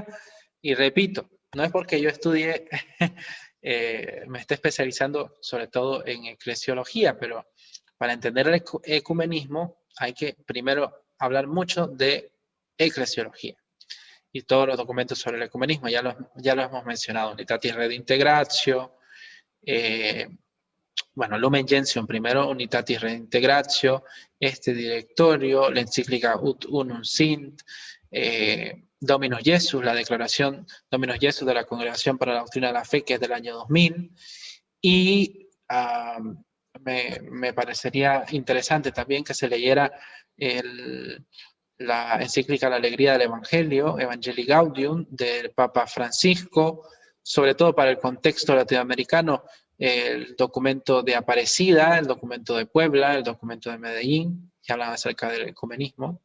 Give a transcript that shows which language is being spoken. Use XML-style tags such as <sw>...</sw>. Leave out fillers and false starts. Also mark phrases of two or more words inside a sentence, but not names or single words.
<es>Y repito, no es porque yo estudie, me esté especializando sobre todo en eclesiología, pero para entender el ecumenismo hay que primero hablar mucho de eclesiología y todos los documentos sobre el ecumenismo, ya lo hemos mencionado, Unitatis Redintegratio, bueno, Lumen Gentium primero, Unitatis Redintegratio, este directorio, la encíclica Ut Unum Sint, Dominus Jesus, la declaración Dominus Jesus de la Congregación para la Doctrina de la Fe, que es del año 2000, y me parecería interesante también que se leyera la encíclica La Alegría del Evangelio, Evangelii Gaudium, del Papa Francisco, sobre todo para el contexto latinoamericano, el documento de Aparecida, el documento de Puebla, el documento de Medellín, que hablan acerca del ecumenismo.</es>